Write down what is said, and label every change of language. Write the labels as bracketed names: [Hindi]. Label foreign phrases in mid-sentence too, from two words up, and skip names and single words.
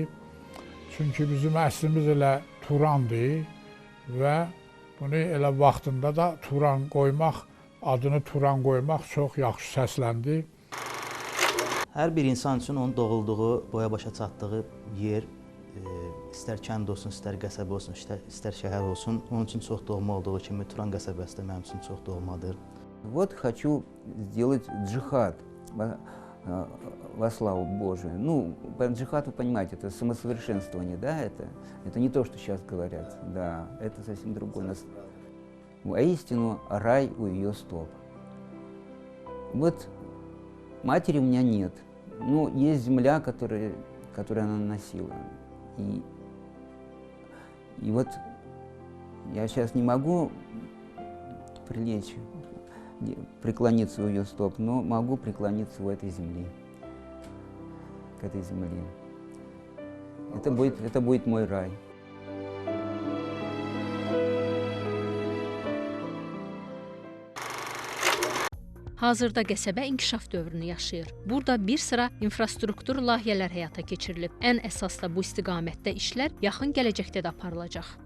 [Azerbaijani] Çünki bizim əslimiz elə Turandır və bunu elə vaxtında da Turan qoymaq, adını Turan qoymaq çox yaxşı səsləndi. Hər bir insan üçün onun doğulduğu, boya-başa çatdığı yer, istər kənd olsun, istər qəsəbə olsun, istər şəhər olsun, onun üçün çox doğma olduğu kimi Turan qəsəbəsi də mənim üçün çox doğmadır. [Russian] Вот хочу сделать джихад во славу Божию. Ну, джихад, вы понимаете, это самосовершенствование, да, это не то, что сейчас говорят, да, это совсем другое. Воистину, рай у ее стоп. Вот матери у меня нет, но есть земля, которую она носила. И вот я сейчас не могу прилечь, преклониться у ее стоп, но могу преклониться у этой земли, к этой земле. Это будет мой рай. [Azerbaijani] Hazırda qəsəbə inkişaf dövrünü yaşayır. Burada bir sıra infrastruktur layihələr həyata keçirilib. Ən əsas da bu istiqamətdə işlər yaxın gələcəkdə də aparılacaq.